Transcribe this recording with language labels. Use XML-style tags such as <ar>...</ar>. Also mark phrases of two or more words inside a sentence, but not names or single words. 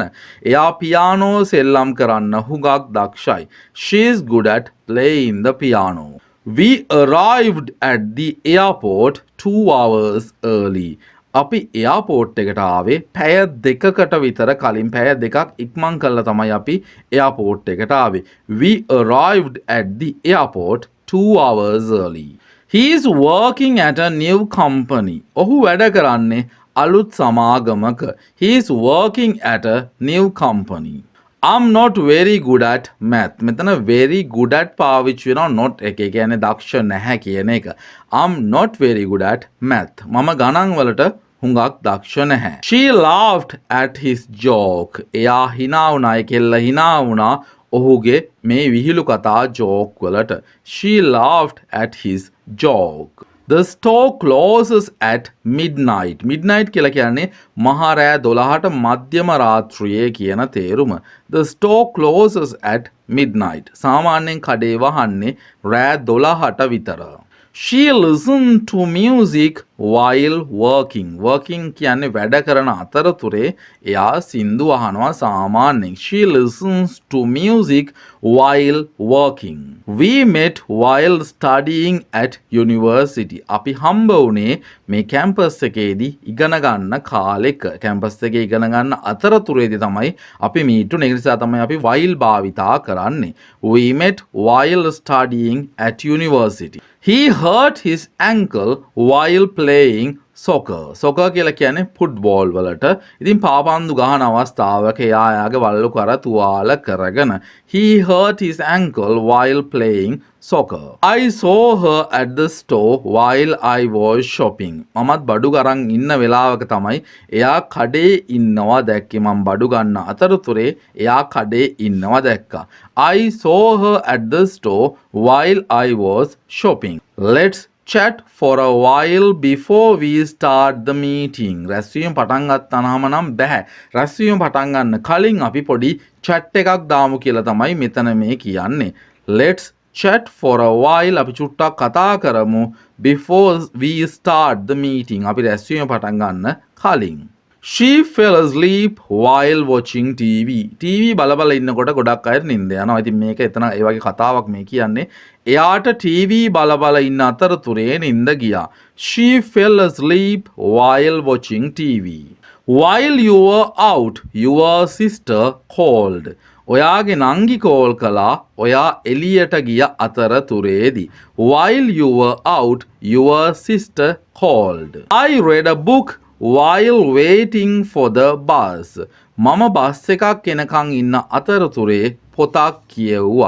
<si>එයා පියානෝ සෙල්ලම් කරන්න හුඟක් දක්ෂයි.</si> <en>She's good at playing the piano. We arrived at the airport 2 hours early.</en> <si>අපි එයාපෝට් එකට ආවේ පැය දෙකකට විතර කලින් පැය දෙකක් ඉක්මන් කළා තමයි අපි එයාපෝට් එකට ආවේ.</si> <en>We arrived at the airport 2 hours early. He is working at a new company.</en> <si>ඔහු වැඩ කරන්නේ අලුත් සමාගමක.</si> <en>He is working at a new company. I'm not very good at math. මෙතන very good at</en> <si>පාවිච්චි වෙනවා</si> <en>not එක.</en> <si>ඒ කියන්නේ දක්ෂ නැහැ කියන එක.</si> <en>I'm not very good at math.</en> <si>මම ගණන් වලට හුඟක් දක්ෂ නැහැ.</si> <en>She laughed at his joke.</en> <si>එයා hina වුණා. ඒ කෙල්ල hina වුණා ඔහුගේ මේ විහිළු කතා joke වලට.</si> <en>She laughed at his joke. The store closes at midnight.</en> <si>Midnight කියලා කියන්නේ මහා රෑ 12ට මධ්‍යම රාත්‍රියේ කියන තේරුම.</si> <en>The store closes at midnight.</en> <si>සාමාන්‍යයෙන් කඩේ වහන්නේ රෑ 12ට විතර.</si> <en>She listened to music while working.</en> <si>Working කියන්නේ වැඩ කරන අතරතුරේ එයා සින්දු අහනවා සාමාන්‍යයෙන්.</si> <en>She listens to music while working. We met while studying at university.</en> <si>අපි හම්බ වුණේ මේ කැම්පස් එකේදී ඉගෙන ගන්න කාලෙක. කැම්පස් එකේ ඉගෙන ගන්න අතරතුරේදී තමයි අපි මීටුනේ. ඒ නිසා තමයි අපි while භාවිතා කරන්නේ.</si> <en>We met while studying at university. He hurt his ankle while playing soccer.</en> <si>Soccer කියලා කියන්නේ ෆුට්බෝල් වලට. ඉතින් පාපන්දු ගහන අවස්ථාවක එයා යාගේ වල්ලු කර තුවාල කරගෙන</si> <en>he hurt his ankle while playing soccer. I saw her at the store while I was shopping.</en> <si>මමත් බඩු ගරන් ඉන්න වෙලාවක තමයි එයා කඩේ ඉන්නවා දැක්කේ. මම බඩු ගන්න අතරතුරේ එයා කඩේ ඉන්නවා දැක්කා.</si> <en>I saw her at the store while I was shopping. Let's chat for a while before we start the meeting.</en> <si>රැස්වීම පටන් ගත්තාම නම් බෑ. රැස්වීම පටන් ගන්න කලින් අපි පොඩි chat එකක් දාමු කියලා තමයි මෙතන මේ කියන්නේ.</si> <en>Let's chat for a while.</en> <si>අපි චුට්ටක් කතා කරමු</si> <en>before we start the meeting.</en> <si>අපි රැස්වීම පටන් ගන්න කලින්.</si> <en>She fell asleep while watching TV.</en> <si>TV බල ඉන්නකොට ගොඩක් අය නින්ද යනවා. ඉතින් මේක එතන ඒ වගේ කතාවක් මේ කියන්නේ. එයාට TV බල ඉන්න අතරතුරේ නින්ද ගියා.</si> <en>She fell asleep while watching TV. While you were out, your sister called.</en> <si>ඔයාගේ නංගි කෝල් කළා ඔයා එළියට ගිය අතරතුරේදී.</si> <en>While you were out, your sister called. I read a book while waiting for the bus.</en> <si>මම බස් එකක් එනකන් ඉන්න අතරතුරේ පොතක් කියවුවා.</si>